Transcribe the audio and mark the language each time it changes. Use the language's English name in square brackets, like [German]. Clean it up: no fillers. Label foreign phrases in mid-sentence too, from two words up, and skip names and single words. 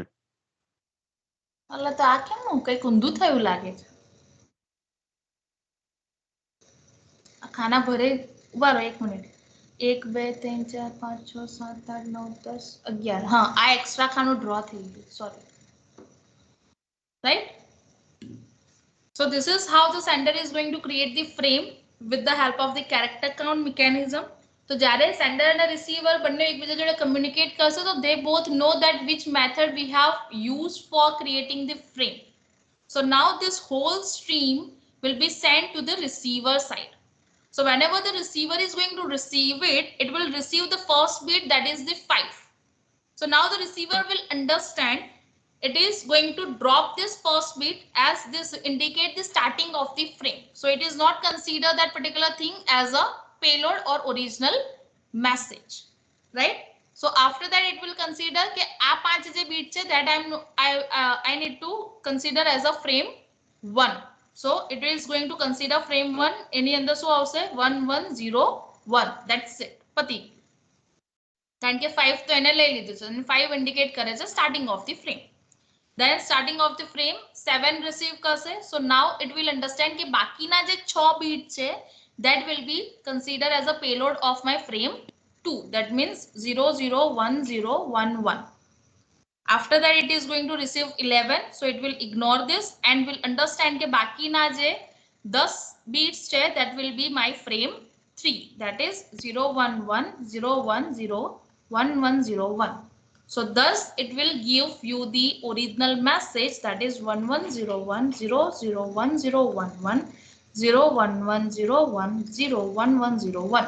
[Gujarati] એટલે તો આ કેમનું કઈક ઊંધું થયું લાગે છે. ખાના ભરે ઉભા રહો 1 મિનિટ. 1 2 3 4 5 6 7 8 9 10 11. હા, આ એક્સ્ટ્રા ખાનું ડ્રો થઈ ગયું. સોરી. [English] Right? So this is how the sender is going to create the frame with the help of the character count mechanism. तो [Gujarati] જ્યારે sender અને receiver બંને એકબીજા જોડે communicate કરશે તો [English] they both know that which method we have used for creating the frame. So now this whole stream will be sent to the receiver side. So whenever the receiver is going to receive it, it will receive the first bit, that is the 5. So now the receiver will understand it is going to drop this first bit as this indicate the starting of the frame. So it is not consider that particular thing as a payload or original message, right? So after that it will consider [Gujarati] કે આ 5 જે bit છે [English] that I need to consider as a frame 1. So it is going to consider frame 1. [Gujarati] એની અંદર શું આવશે 1 1 0 1. [English] That's it. [Gujarati] પતિ. કારણ કે 5 તો એને લઈ લીધું છે અને 5 ઇન્ડિકેટ કરે છે [English] starting of the frame. Then starting of the frame 7 receive કરશે. So now it will understand [Gujarati] કે બાકીના જે 6 બીટ છે [English] that will be considered as a payload of my frame 2. That means 0 0 1 0 1 1. After that it is going to receive 11. So it will ignore this and will understand [Gujarati] કે બાકીના જે 10 beats છે [English] that will be my frame 3. That is 0 1 1 0 1 0 1 1 0 1. So thus it will give you the original message, that is 1101 0010111 01101 01101.